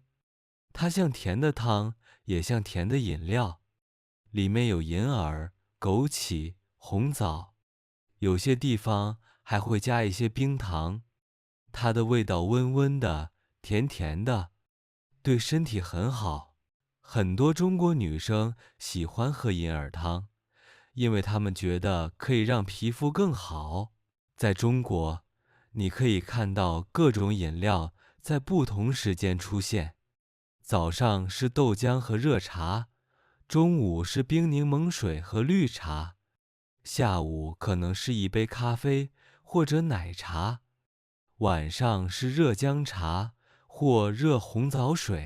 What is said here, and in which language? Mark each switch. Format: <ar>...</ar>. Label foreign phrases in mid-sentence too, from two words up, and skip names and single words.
<zh>它像甜的湯，也像甜的飲料，裡面有銀耳、枸杞、紅棗，有些地方還會加一些冰糖。它的味道溫溫的，甜甜的，對身體很好。很多中國女生喜歡喝銀耳湯，因為她們覺得可以讓皮膚更好。在中國，你可以看到各種飲料在不同時間出現。早上是豆漿和熱茶，中午是冰檸檬水和綠茶，下午可能是一杯咖啡或者奶茶，晚上是熱薑茶或熱紅棗水。</zh>